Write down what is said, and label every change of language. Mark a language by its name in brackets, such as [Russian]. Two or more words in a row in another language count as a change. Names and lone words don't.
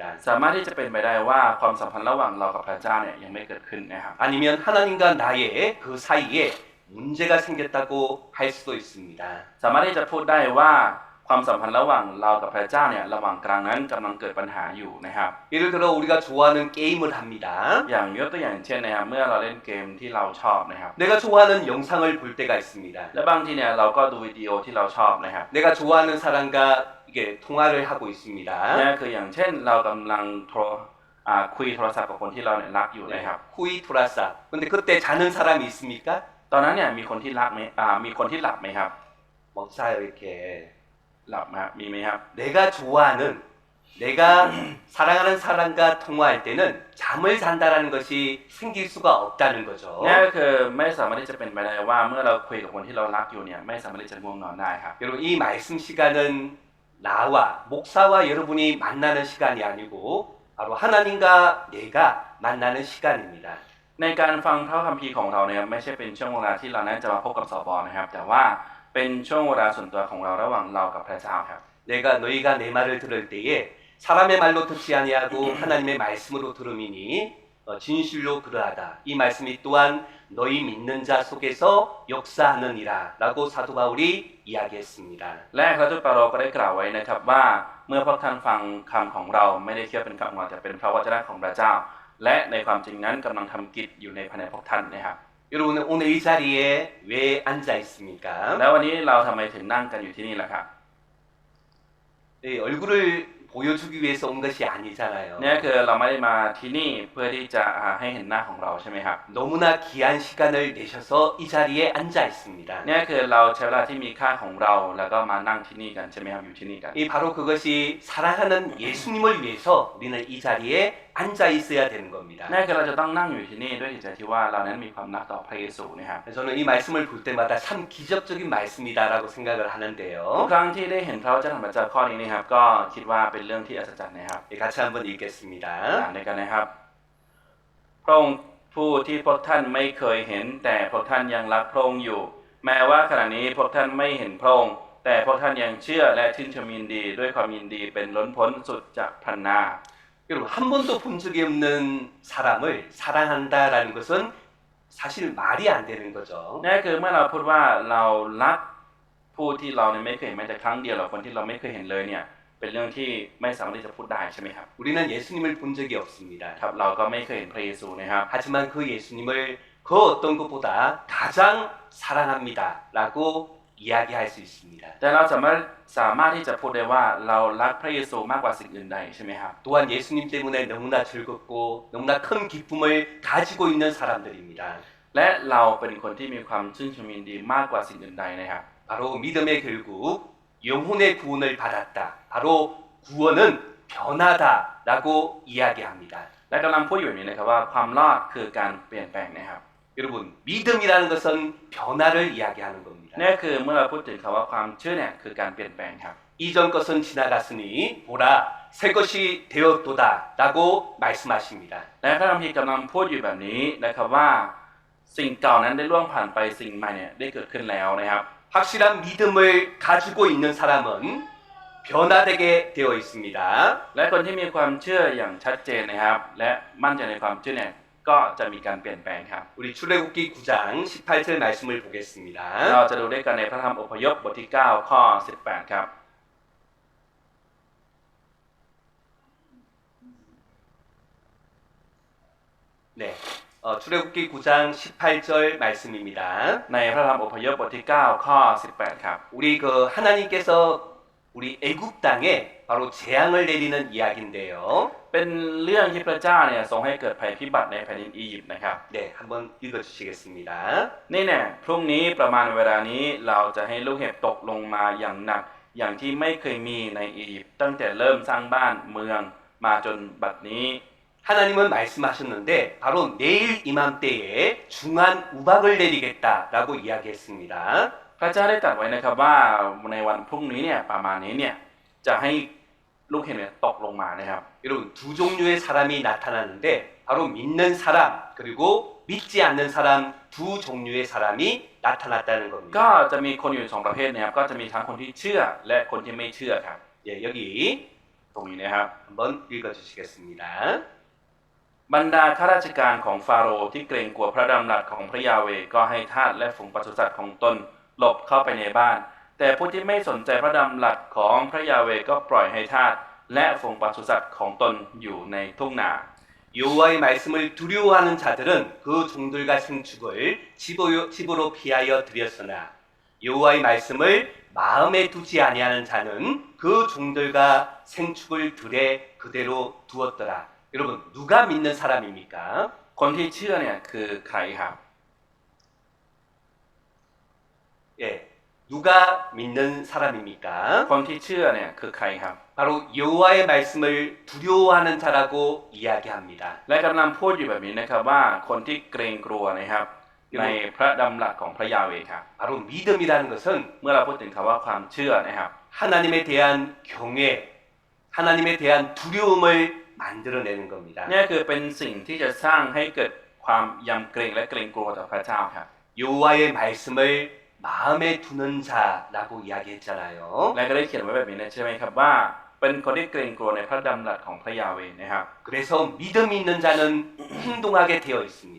[Thai] สามารถที่จะเป็นไปได้ว่าความสัมพันธ์ระหว่างเรากับพระเจ้าเนี่ยยังไม่เกิดขึ้นนะครับ [Korean] 아니면 하나님과 나의 그 사이에 문제가 생겼다고 할 수도 있습니다. [Thai] สามารถที่จะพูดได้ว่าความสัมพันธ์ระหว่างเรากับพระเจ้าเนี่ยระหว่างกลางนั้นกำลังเกิดปัญหาอยู่นะครับ [Korean] 예를 들어 우리가 좋아하는 게임을 합니다. [Thai] อย่างยกตัวอย่างเช่นนะครับเมื่อเราเล่นเกมที่เราชอบนะครับ [Korean] 내가 좋아하는 영상을 볼 때가 있습니다. [Thai] และบางทีเนี่ยเราก็ดูวิดีโอที่เราชอบนะครับ [Korean] 내가 좋아하는 사람과 이게 통화를 하고 있습니다. [Thai] นี่คืออย่างเช่นเรากำลังคุยโทรศัพท์กับคนที่เราเนี่ยรักอยู่นะครับ คุยโทรศัพท์. [Korean] 근데 그때 자는 사람이 있습니까? [Thai] ตอนนั้นเนี่ยมีคนที่รักไหมมีคนที่หลับไหมครับ [Korean] 못 자요 이렇게. [Thai] หลับครับมีไหมครับ [Korean] 내가 좋아하는 내가 사랑하는 사람과 통화할 때는 잠을 잔다라는 것이 생길 수가 없다는 거죠. [Thai] นี่ก็คือไม่สามารถที่จะเป็นไปได้ว่าเมื่อเราคุยกับคนที่เรารักอยู่เนี่ยไม่สามารถที่จะง่วงนอนได้ครับ [Korean] 여러분 이 말씀 시간은 나와 목사와 여러분이 만나는 시간이 아니고 바로 하나님과 내가 만나는 시간입니다. [Thai] ในการฟังพระคัมภีร์ของเราเนี่ยไม่ใช่เป็นช่วงเวลาที่เรานั้นจะมาพบกับสบนะครับแต่ว่าเป็นช่วงเวลาส่วนตัวของเราระหว่างเรากับพระเจ้าครับ [Korean] 내가 너희가 내 말을 들을 때에 사람의 말로 듣지 아니하고 하나님의 말씀으로 들음이니 진실로 그러하다. 이 말씀이 또한 너희 믿는 자 속에서 역사하느니라 라고 사도 바울이 이야기했습니다. [Thai] และพระทูตเปาโลก็ได้กล่าวไว้นะครับว่าเมื่อพวกท่านฟังคำของเราไม่ได้เชื่อเป็นคำของเราแต่เป็นพระวจนะของพระเจ้า และในความจริงนั้นกำลังทำกิจอยู่ในภายในพวกท่านนะครับ [Korean] 여러분은 오늘 이 자리에 왜 앉아 있습니까? [Thai] แล้ววันนี้เราทำไมถึงนั่งกันอยู่ที่นี่ล่ะครับ [Korean] 얼굴을 보여주기 위해서 온 것이 아니잖아요. [Thai] นี่คือเราไม่ได้มาที่นี่เพื่อที่จะให้เห็นหน้าของเราใช่ไหมครับ [Korean] 너무나 귀한 시간을 내셔서 이 자리에 앉아 있습니다. [Thai] นี่คือเราใช้เวลาที่มีค่าของเราแล้วก็มานั่งที่นี่กันใช่ไหมครับอยู่ที่นี่กัน [Korean] 이 바로 그것이 사랑하는 예수님을 위해서 우리는 이 자리에 앉아 있어야 되는 겁니다. [Thai] นี่คือเราจะต้องนั่งอยู่ที่นี่ด้วยจิตใจที่ว่าเรานั้นมีความรักต่อพระเยซูนะครับ [Korean] 저는 이 말씀을 볼 때마다 참 기적적인 말씀이다라고 생각을 [Thai] ทุก [Korean] 하는데요. [Thai] ครั้งที่ได้เห็นพระวจนะของพระเจ้าข้อนี้นะครับก็คิดว่าเป็นเรื่องที่อัศจรรย์นะครับ [Korean] 같이 한번 읽겠습니다. [Thai] อ่านด้วยกันนะครับพระองค์ผู้ที่พวกท่านไม่เคยเห็นแต่พวกท่านยังรักพระองค์อยู่ แม้ว่าขณะนี้พวกท่านไม่เห็นพระองค์แต่พวกท่านยังเชื่อและชื่นชมยินดีด้วยความยินดีเป็นล้นพ้นสุดจะพรรณนา [Korean] 여러분 한 번도 본 적이 없는 사람을 사랑한다라는 것은 사실 말이 안 되는 거죠. [Thai] นี่คือเมื่อเราพูดว่าเรารักผู้ที่เราไม่เคยเห็นแม้แต่ครั้งเดียวหรือคนที่เราไม่เคยเห็นเลยเนี่ยเป็นเรื่องที่ไม่สามารถที่จะพูดได้ใช่ไหมครับ [Korean] 우리는 예수님을 본 적이 없습니다. [Thai] ครับเราก็ไม่เคยเห็นพระเยซูนะครับ [Korean] 하지만 그 예수님을 그 어떤 것보다 가장 사랑합니다라고 이야기할 수 있습니다. [Thai] แต่เราสามารถที่จะพูดได้ว่าเรารักพระเยซูมากกว่าสิ่งอื่นใดใช่ไหมครับ [Korean] 또한 예수님 때문에 너무나 즐겁고 너무나 큰 기쁨을 가지고 있는 사람들입니다. [Thai] และเราเป็นคนที่มีความชื่นชมยินดีมากกว่าสิ่งอื่นใดนะครับ [Korean] 바로 믿음의 결국 영혼의 구원을 받았다. 바로 구원은 변화다라고 이야기합니다. [Thai] และกำลังพูดอยู่แบบนี้นะครับว่าความรอดคือการเปลี่ยนแปลงนะครับ [Korean] 여러분, 믿음이라는 것은 변화를 이야기하는 겁니다. [Thai] นี่คือเมื่อเราพูดถึงคำว่าความเชื่อเนี่ยคือการเปลี่ยนแปลงครับ [Korean] 이전 것은 지나갔으니 보라 새 것이 되었도다라고 말씀하십니다. [Thai] และพระคัมภีร์กำลังพูดอยู่แบบนี้นะครับว่าสิ่งเก่านั้นได้ล่วงผ่านไปสิ่งใหม่เนี่ยได้เกิดขึ้นแล้วนะครับ [Korean] 확실한 믿음을 가지고 있는 사람은 변화되게 되어 있습니다. [Thai] และคนที่มีความเชื่ออย่างชัดเจนนะครับ และมั่นใจในความเชื่อเนี่ยก็จะมีการเปลี่ยนแปลงครับ [Korean] 우리 출애굽기 9장 18절 말씀을 보겠습니다. [Thai] เราจะดูด้วยกันในพระธรรมอพยพบทที่9ข้อ18ครับ [Korean] 네, 출애굽기 9장 18절 말씀입니다. [Thai] ในพระธรรมอพยพบทที่9ข้อ18ครับ [Korean] 우리 그 하나님께서 우리 애굽 땅에 바로 재앙을 내리는 이야기인데요. [Thai] เป็นเรื่องที่พระเจ้าเนี่ยทรงให้เกิดภัยพิบัติในแผ่นดินอียิปต์นะครับ [Korean] 네, 한번 읽어주시겠습니다. [Thai] นี่เนี่ยพรุ่งนี้ประมาณเวลานี้เราจะให้ลูกเห็บตกลงมาอย่างหนักอย่างที่ไม่เคยมีในอียิปต์ตั้งแต่เริ่มสร้างบ้านเมืองมาจนบัดนี้ [Korean] 하나님은 말씀하셨는데 바로 내일 이맘때에 중한 우박을 내리겠다라고 이야기했습니다. [Thai] พระเจ้าได้ตรัสไว้นะครับว่าในวันพรุ่งนี้เนี่ยประมาณนี้เนี่ยจะให้ลูกเห็บเนี่ยตกลงมานะครับ [Korean] 여러분 두 종류의 사람이 나타나는데 바로 믿는 사람 그리고 믿지 않는 사람 두 종류의 사람이 나타났다는 [Thai] ก็ [Korean] 겁니다. [Thai] จะมีคนอยู่สองประเภทนะครับก็จะมีทั้งคนที่เชื่อและคนที่ไม่เชื่อครับ [Korean] 예, 여기 [Thai] ตรงนี้นะครับ [Korean] 한번 읽어주시겠습니다. [Thai] บรรดาข้าราชการของฟาโรห์ที่เกรงกลัวพระดำรัสของพระยาเวห์ก็ให้ทาสและฝูงปศุสัตว์ของตนหลบเข้าไปในบ้าน แต่ผู้ที่ไม่สนใจพระดำรัสของพระยาเวห์ก็ปล่อยให้ทาสและฝูงปศุสัตว์ของตนอยู่ในทุ่งนา [Korean] 여호와의 말씀을 두려워하는 자들은 그 종들과 생축을 집으로 피하여 드렸으나 여호와의 말씀을 마음에 두지 아니하는 자는 그 종들과 생축을 들에 그대로 두었더라. 여러분 누가 믿는 사람입니까? [Thai] คนที่เชื่อเนี่ยคือใครครับ [Korean] 예, 누가 믿는 사람입니까? [Thai] คนที่เชื่อเนี่ยคือใครครับ [Korean] 바로 여호와의 말씀을 두려워하는 자라고 이야기합니다. [Thai] และกำลังพูดอยู่แบบนี้นะครับว่าคนที่เกรงกลัวนะครับในพระดำรัสของพระยาเวห์ครับ [Korean] 바로 믿음이라는 것은 [Thai] เมื่อเราพูดถึงคำว่าความเชื่อนะครับ [Korean] 하나님에 대한 경외, 하나님에 대한 두려움을 만들어내는 겁니다. [Thai] นี่คือเป็นสิ่งที่จะสร้างให้เกิดความยำเกรงและเกรงกลัวต่อพระเจ้าครับ [Korean] 여호와의 말씀을 마음에 두는 자라고 이야기했잖아요. [Thai] และก็ได้เขียนไว้แบบนี้นะใช่ไหมครับว่าเป็นคนที่เกรงกลัวในพระดำรัสของพระยาเวห์นะครับ [Korean] 그래서 믿음이 있는 자는 행동하게 되어 있습니다.